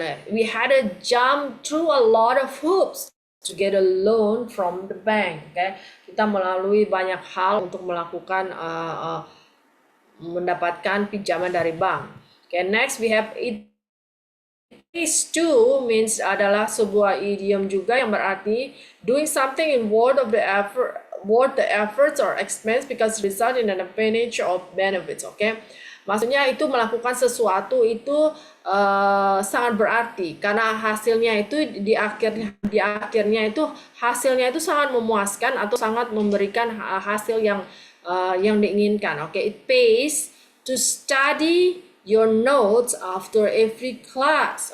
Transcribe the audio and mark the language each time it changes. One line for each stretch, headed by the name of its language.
English: We had to jump through a lot of hoops to get a loan from the bank.
Indonesian: Okay, kita melalui banyak hal untuk melakukan mendapatkan pinjaman dari bank.
English: Okay, next we have it Pays to means
Indonesian: adalah sebuah idiom juga yang berarti
English: doing something in worth the efforts or expense because result in an advantage of benefits. Okay?
Indonesian: Maksudnya itu melakukan sesuatu itu sangat berarti karena hasilnya itu di akhirnya itu hasilnya itu sangat memuaskan atau sangat memberikan hasil yang diinginkan.
English: Okay? It pays to study your notes after every class.